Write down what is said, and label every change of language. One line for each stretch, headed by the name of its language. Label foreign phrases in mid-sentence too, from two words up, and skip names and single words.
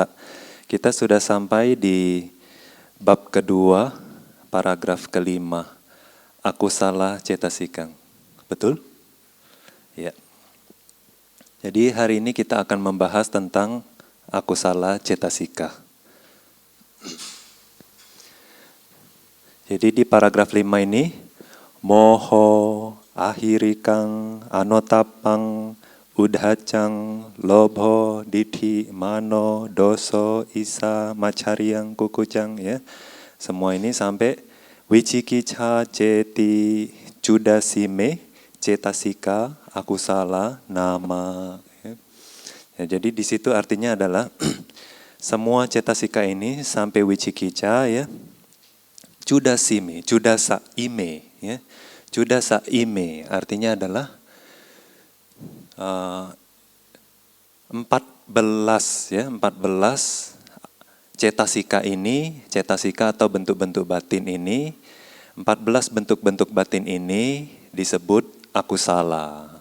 Indonesian: Kita sudah sampai di bab kedua, paragraf kelima,
Pali: akusala cetasika.
Indonesian: Betul? Ya. Jadi hari ini kita akan membahas tentang
Pali: akusala cetasika.
Indonesian: Jadi di paragraf 5 ini,
Pali: moho, ahirikang, anotapang, udhacang, lobho, dithi, mano, doso, isa, macaryang, kukucang,
Indonesian: ya. Semua ini sampai
Pali: wicikica, ceti, cudasime, cetasika, akusala,
Indonesian: nama. Ya. Ya, jadi di situ artinya adalah semua cetasika ini sampai wicikica, ya.
Pali: Cudasime, cudasa ime, ya. Cudasa ime
Indonesian: artinya adalah 14 cetasika ini, cetasika atau bentuk-bentuk batin ini, 14 bentuk-bentuk batin ini disebut akusala.